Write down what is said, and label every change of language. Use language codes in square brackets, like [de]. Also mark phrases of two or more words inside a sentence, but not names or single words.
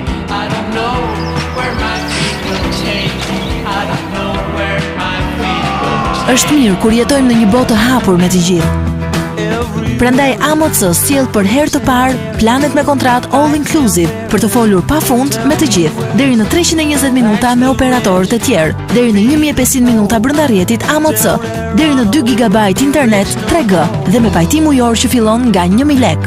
[en] I don't know where my feet will take me. I don't know where my feet will take me. [sq] Është mirë kur jetojmë në një botë të hapur me të gjithë. Prandaj AMC sjell për herë të parë planet me kontratë [en] all inclusive [sq] për të folur pafund me të gjithë, deri në 320 minuta me operatorët e tjerë, deri në 1500 minuta brenda rrjetit AMC, deri në 2 GB internet 3G dhe me pajtim ujor që fillon nga 1000 lek.